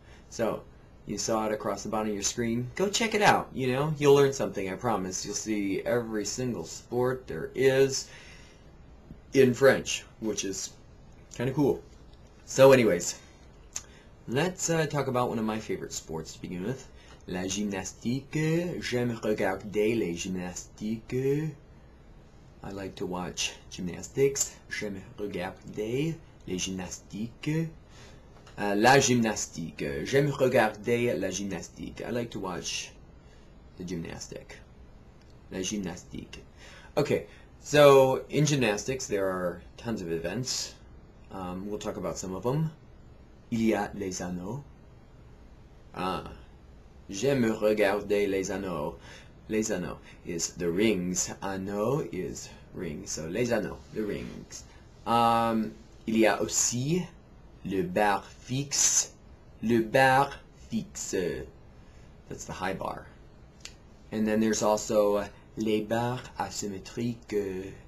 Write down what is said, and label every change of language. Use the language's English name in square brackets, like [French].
[English] So, you saw it across the bottom of your screen. Go check it out. You know, you'll learn something, I promise. You'll see every single sport there is in French, which is kind of cool. So anyways, let's talk about one of my favorite sports to begin with. [French] La gymnastique. J'aime regarder les gymnastiques. [English] I like to watch gymnastics. [French] J'aime regarder les gymnastiques. La gymnastique. J'aime regarder la gymnastique. [English] I like to watch the gymnastic. [French] La gymnastique. [English] Okay, so in gymnastics there are tons of events. We'll talk about some of them. [French] Il y a les anneaux. J'aime regarder les anneaux. Les anneaux [English] is the rings. Anneaux is rings. So [French] les anneaux, [English] the rings. [French] Il y a aussi le bar fixe. Le bar fixe. [English] That's the high bar. And then there's also [French] les barres asymétriques.